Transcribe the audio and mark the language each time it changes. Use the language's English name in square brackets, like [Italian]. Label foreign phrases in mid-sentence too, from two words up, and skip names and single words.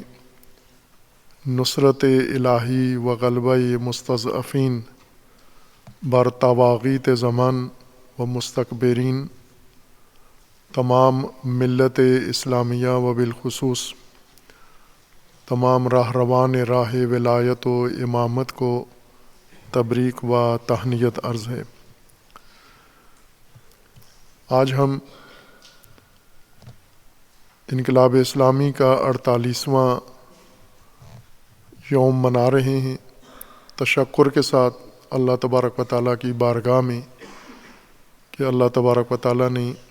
[Persian] نصرت الہی و غلبہ مستضعفین بر طواغیت زمان و مستکبرین، [Urdu] تمام ملت اسلامیہ و بالخصوص تمام راہروان راہ ولایت و امامت کو تبریک و تہنیت عرض ہے۔ آج ہم انقلاب اسلامی کا 48واں یوم منا رہے ہیں، تشکر کے ساتھ اللہ تبارک و تعالیٰ کی بارگاہ میں کہ اللہ تبارک و تعالیٰ نے